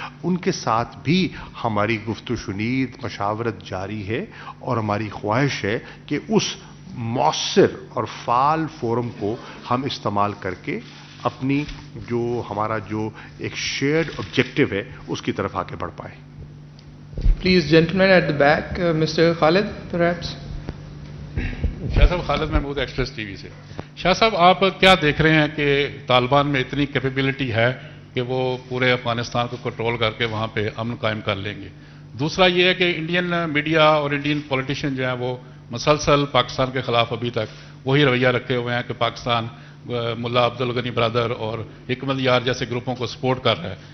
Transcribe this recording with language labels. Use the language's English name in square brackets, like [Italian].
[Urdu] ان کے ساتھ بھی ہماری گفت و شنید مشاورت جاری ہے اور ہماری خواہش ہے کہ اس مؤثر اور فعال فورم کو ہم استعمال کر کے اپنی جو ہمارا جو ایک شیئرڈ آبجیکٹو ہے اس کی طرف آگے بڑھ پائے. [English] Please gentleman at the back, mister Khalid perhaps. [Urdu] شاہ صاحب، خالد محمود، ایکسپریس ٹی وی سے. شاہ صاحب، آپ کیا دیکھ رہے ہیں کہ طالبان میں اتنی کیپیبلٹی ہے کہ وہ پورے افغانستان کو کنٹرول کر کے وہاں پہ امن قائم کر لیں گے؟ دوسرا یہ ہے کہ انڈین میڈیا اور انڈین پولیٹیشین جو ہیں وہ مسلسل پاکستان کے خلاف ابھی تک وہی رویہ رکھے ہوئے ہیں کہ پاکستان ملا عبدالغنی برادر اور حکمت یار جیسے گروپوں کو سپورٹ کر رہا ہے.